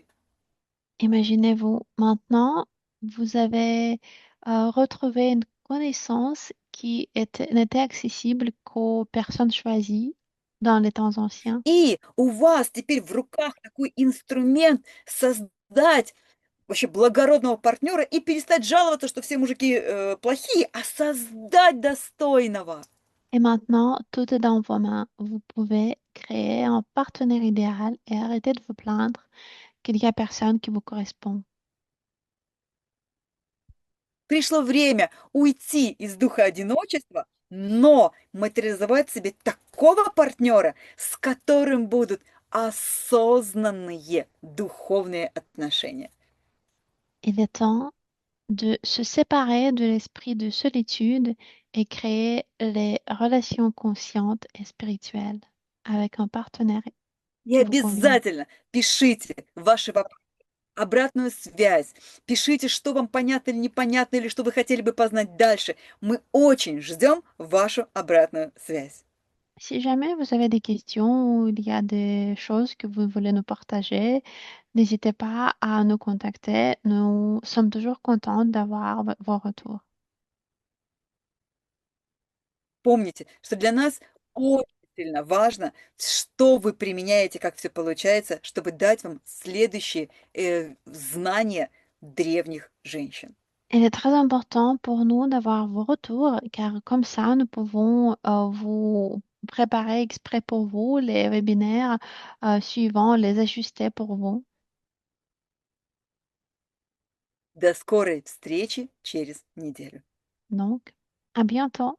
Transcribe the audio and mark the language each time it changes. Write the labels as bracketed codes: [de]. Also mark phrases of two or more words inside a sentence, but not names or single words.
[fr] Imaginez-vous, maintenant, vous avez retrouvé une connaissance qui n'était accessible qu'aux personnes choisies dans les temps anciens. [ru] И у вас теперь в руках такой инструмент создать вообще благородного партнера и перестать жаловаться, что все мужики плохие, а создать достойного. [fr] Et maintenant, tout est dans vos mains. Vous pouvez créer un partenaire idéal et arrêter de vous plaindre qu'il n'y a personne qui vous correspond. [ru] Пришло время уйти из духа одиночества, но материализовать себе такого партнера, с которым будут осознанные духовные отношения. [fr] Il est temps de se séparer de l'esprit de solitude et créer les relations conscientes et spirituelles avec un partenaire [ru] И [fr] Ça vous convient? [ru] обязательно пишите ваши вопросы, обратную связь. Пишите, что вам понятно или непонятно, или что вы хотели бы познать дальше. Мы очень ждем вашу обратную связь. [fr] Si jamais vous avez des questions ou il y a des choses que vous voulez nous partager, n'hésitez pas à nous contacter. Nous sommes toujours contents d'avoir vos retours. [ru] Помните, что для нас очень сильно важно, что вы применяете, как все получается, чтобы дать вам следующие знания древних женщин. [fr] Il est très important pour nous d'avoir vos retours, car comme ça, nous pouvons vous préparer exprès pour vous les webinaires suivants, les ajuster pour vous. [ru] До скорой встречи через неделю. [fr] Donc, à bientôt.